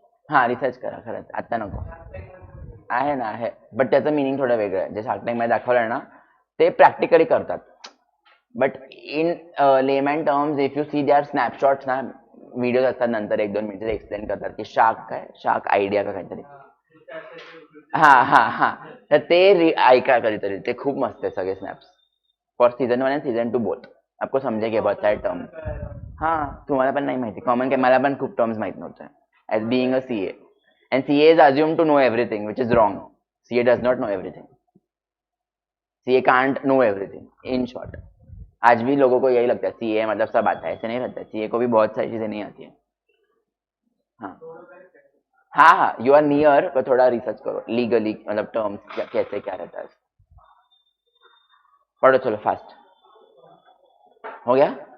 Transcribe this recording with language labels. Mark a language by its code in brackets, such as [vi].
[mr] हा, रिसर्च करा खरंच, आत्ता नको। आहे ना, आहे, बट त्याचं मिनिंग थोडं वेगळं आहे, जे शार्क टँकमध्ये दाखवलं ना ते प्रॅक्टिकली करतात, [en] but in layman terms if you see they are snapshots [mr] ना, व्हिडिओज असतात नंतर 1-2 मिनिटं एक्सप्लेन करतात की शार्क काय, शार्क आयडिया का काहीतरी। हा हा हा, तर ते ऐका कधीतरी, ते खूप मस्त आहे सगळे स्नॅप्स, फॉर सीझन 1 आणि सीझन 2 बोथ, [hi] आपको समजेंगे बहुत सारे टर्म। [mr] हाँ, तुम्हाला पण नाही माहिती, कॉमन काय, मला पण खूप टर्म्स माहित नव्हते [en] As being a C A, and CA is assumed to know everything, which is wrong. CA does not know everything. CA can't know everything. In short, [hi] आज भी लोगों को यही लगता है CA मतलब सब आता है, ऐसे नहीं लगता, CA को भी बहुत सारी चीजें नहीं आती है। हाँ हाँ हाँ, [en] you are near, [hi] पर थोड़ा रिसर्च करो लीगली, मतलब टर्म्स कैसे क्या रहता है, पढ़ो चलो फास्ट। हो गया?